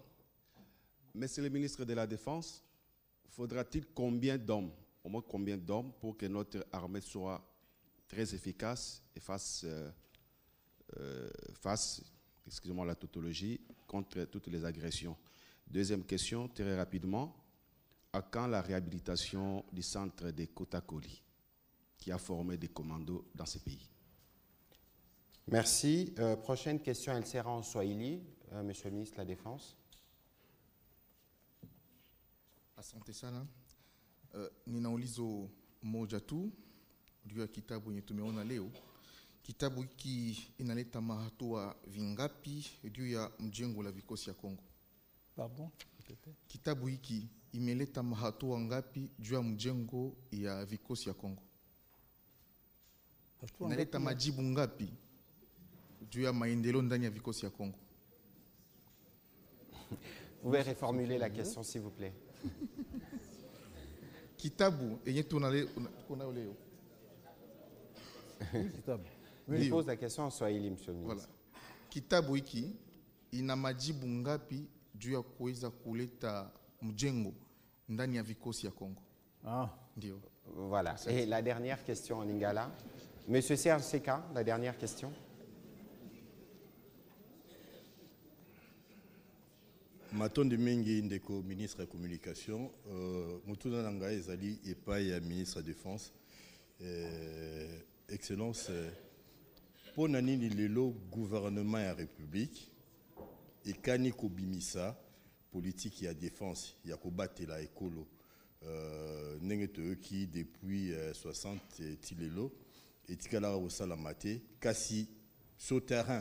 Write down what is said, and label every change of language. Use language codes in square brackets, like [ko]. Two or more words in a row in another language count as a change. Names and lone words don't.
[fr] Monsieur le ministre de la Défense, faudra-t-il combien d'hommes, au moins combien d'hommes, pour que notre armée soit très efficace et fasse, excusez-moi la tautologie, contre toutes les agressions? Deuxième question, très rapidement, à quand la réhabilitation du centre de Kotakoli, qui a formé des commandos dans ce pays? Merci. Prochaine question, elle sera en Swahili. Monsieur le ministre de la Défense. [sw] Asante sana. Nina ulizo moja tu juu ya kitabu yenye tumeona leo. Kitabu hiki inaleta mahatua vingapi juu ya mjengo la vikosi ya Kongo? [fr] Pardon? [sw] Kitabu hiki imeleta mahatua ngapi juu ya mjengo ya vikosi ya Kongo? Inaleta majibu ngapi juu ya maendeleo ndani ya vikosi ya Kongo? [fr] Vous pouvez reformuler la question, s'il vous plaît. [sw] Kitabu yenye tunayo leo. [fr] Il pose la question en Swahili, monsieur le ministre. Voilà. [sw] Kitabu hiki ina majibu ngapi juu ya kuweza kuleta mjengo ndani ya vikosi ya Kongo? Ndio. [fr] Voilà. Et la dernière question en Lingala. Monsieur Serge Seka, la dernière question. [ln] Matondi mingi ndeko ministre ya communication, mutuna na ngai ezali epai ya ministre ya défense. Excellence, po na nini lelo gouvernement ya république ekani kobimisa politique ya défense ya kobatela ekolo ndenge toyoki depuis 60 ti lelo etikalaka kosalama te, kasi [fr] sur terrain